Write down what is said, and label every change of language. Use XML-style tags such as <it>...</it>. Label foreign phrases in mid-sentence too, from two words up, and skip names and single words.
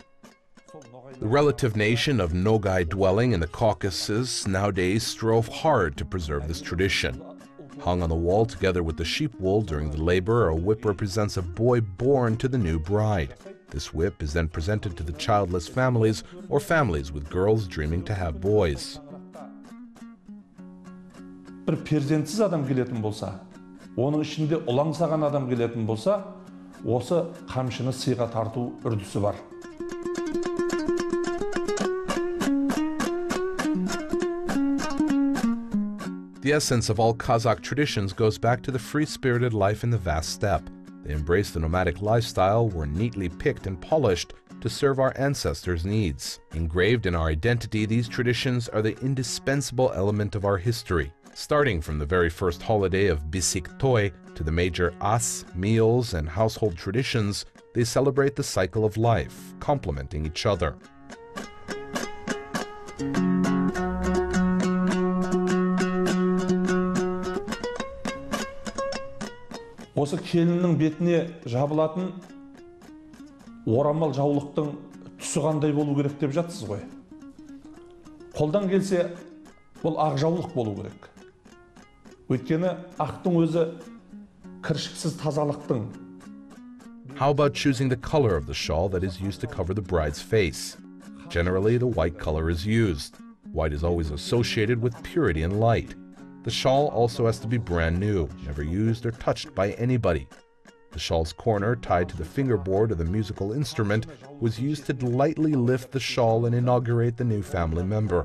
<en>The relative nation of Nogai dwelling in the Caucasus nowadays strove hard to preserve this tradition. Hung on the wall together with the sheep wool during the labor, a whip represents a boy born to the new bride. This whip is then presented to the childless families or families with girls dreaming to have boys.</en> <kk>Bir перзентсіз адам келетін болса, оның ішінде ұлаңсаған адам келетін болса, осы қамшыны сыйға тарту үрдісі бар.</kk> <en>The essence of all Kazakh traditions goes back to the free-spirited life in the vast steppe. They embraced the nomadic lifestyle, were neatly picked and polished to serve our ancestors' needs. Engraved in our identity, these traditions are the indispensable element of our history. Starting from the very first holiday of Bisik Toy to the major as, meals, and household traditions, they celebrate the cycle of life, complementing each other.</en> <kk>Осы келіннің бетіне жабылатын орамал жаулықтың түсі қандай болу керек деп жатсыз ғой. Қолдан келсе, бұл ақ жаулық болу керек. Өйткені ақтың өзі кіршіксіз тазалықтың.</kk> <en>How about choosing the color of the shawl that is used to cover the bride's face? Generally, the white color is used. White is always associated with purity and light. The shawl also has to be brand new, never used or touched by anybody. The shawl's corner, tied to the fingerboard of the musical instrument, was used to lightly lift the shawl and inaugurate the new family member.</en>